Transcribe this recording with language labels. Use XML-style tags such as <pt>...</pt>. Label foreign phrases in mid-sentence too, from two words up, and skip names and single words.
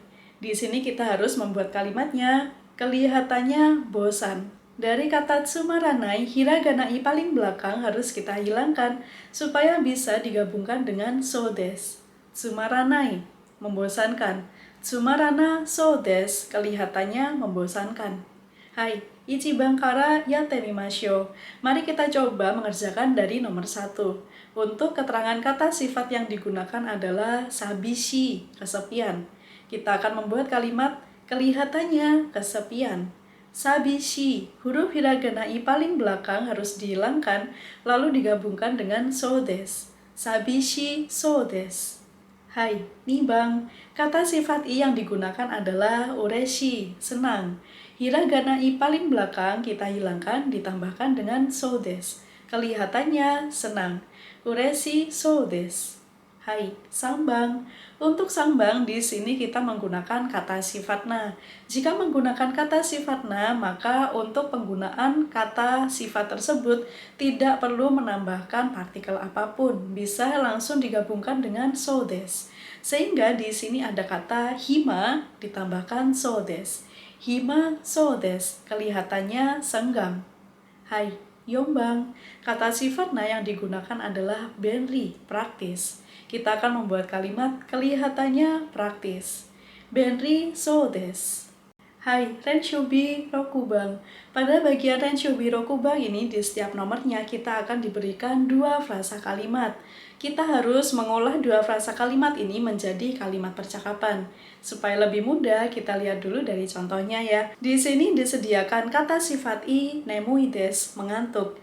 <id>Di sini kita harus membuat kalimatnya kelihatannya bosan. Dari kata tsumaranai, hiragana i paling belakang harus kita hilangkan supaya bisa digabungkan dengan</id> <ja>so des.</ja> <id>Tsumaranai, membosankan.</id> <ja>Tsumarana so des,</ja> <id>kelihatannya membosankan. Hai,</id> <ja>Ichiban kara yatte mimashou.</ja> <id>Mari kita coba mengerjakan dari nomor 1. Untuk keterangan kata sifat yang digunakan adalah sabishi, kesepian. Kita akan membuat kalimat kelihatannya kesepian. Sabishi, huruf hiragana i paling belakang harus dihilangkan, lalu digabungkan dengan</id> <ja>so des. Sabishi so des. Hai, Nibang.</ja> <id>Kata sifat i yang digunakan adalah ureshi, senang. Hiragana i paling belakang kita hilangkan ditambahkan dengan</id> <ja>so des.</ja> <id>Kelihatannya senang.</id> <ja>Ureshi so des. Hai, sambang.</ja> <id>Untuk sambang di sini kita menggunakan kata sifat na. Jika menggunakan kata sifat na, maka untuk penggunaan kata sifat tersebut tidak perlu menambahkan partikel apapun. Bisa langsung digabungkan dengan</id> <ja>so des.</ja> <id>Sehingga di sini ada kata hima ditambahkan</id> <ja>so des. Hima so des,</ja> <id>kelihatannya senggang.</id> <ja>Hai, yombang.</ja> <id>Kata sifat na yang digunakan adalah benri, praktis. Kita akan membuat kalimat kelihatannya praktis.</id> <ja>Benri so des. Hai, Renshubi Rokubang.</ja> <id>Pada bagian</id> <ja>Renshubi Rokubang</ja> <id>ini di setiap nomornya kita akan diberikan 2 frasa kalimat. Kita harus mengolah 2 frasa kalimat ini menjadi kalimat percakapan. Supaya lebih mudah, kita lihat dulu dari contohnya ya. Di sini disediakan kata sifat i,</id> <ja>nemui des,</ja> <id>mengantuk.</id>